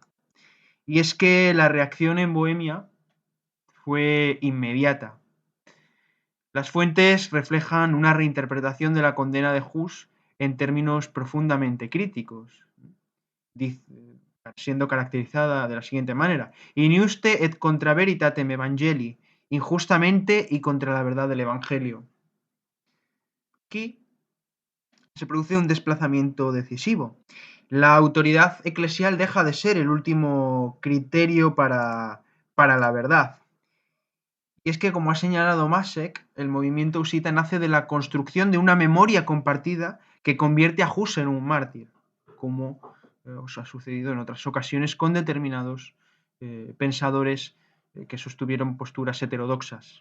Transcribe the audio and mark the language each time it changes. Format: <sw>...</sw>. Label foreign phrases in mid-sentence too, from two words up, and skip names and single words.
<es>Y es que la reacción en Bohemia fue inmediata. Las fuentes reflejan una reinterpretación de la condena de Hus en términos profundamente críticos, siendo caracterizada de la siguiente manera:</es> <la>Injuste et contra veritatem evangelii,</la> <es>injustamente y contra la verdad del Evangelio. Aquí se produce un desplazamiento decisivo. La autoridad eclesial deja de ser el último criterio para la verdad. Y es que, como ha señalado Masek, el movimiento husita nace de la construcción de una memoria compartida que convierte a Hus en un mártir, como os ha sucedido en otras ocasiones con determinados pensadores que sostuvieron posturas heterodoxas.</es>